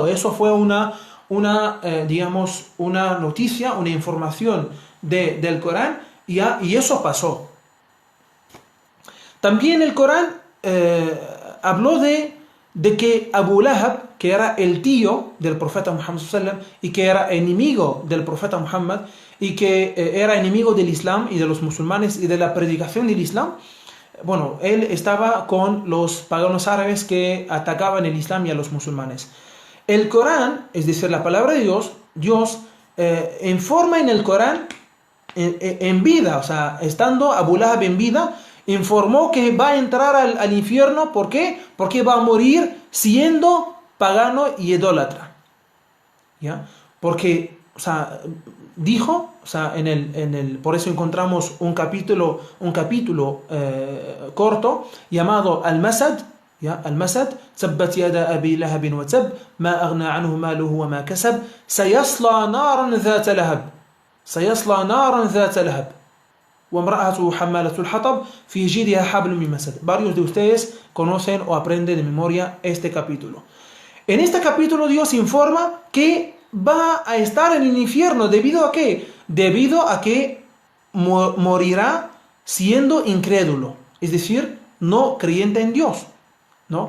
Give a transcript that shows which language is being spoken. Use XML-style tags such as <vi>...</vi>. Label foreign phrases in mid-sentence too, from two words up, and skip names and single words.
<es>Eso fue digamos, una noticia, una información del Corán, ¿ya? Y eso pasó. También el Corán habló de que Abu Lahab, que era el tío del profeta Muhammad</es> <ar>صلى الله عليه وسلم</ar> <es>y que era enemigo del profeta Muhammad y que era enemigo del Islam y de los musulmanes y de la predicación del Islam, bueno, él estaba con los paganos árabes que atacaban el Islam y a los musulmanes. El Corán, es decir, la palabra de Dios informa en el Corán en vida, o sea, estando Abu Lahab en vida, informó que va a entrar al infierno. ¿Por qué? Porque va a morir siendo pagano y idólatra, ¿ya? Porque, o sea, dijo, o sea, por eso encontramos un capítulo corto llamado Al-Masad, ¿ya?</es> <ar>المسد تبت يدا أبي لهب وتب ما أغنى عنه ماله وما كسب سيصلى نارا ذات لهب سيصلى نارا ذات لهب.</ar> <es>Varios de ustedes conocen o aprenden de memoria este capítulo. En este capítulo Dios informa que va a estar en el infierno. ¿Debido a qué? Debido a que morirá siendo incrédulo, es decir, no creyente en Dios, ¿no?</es>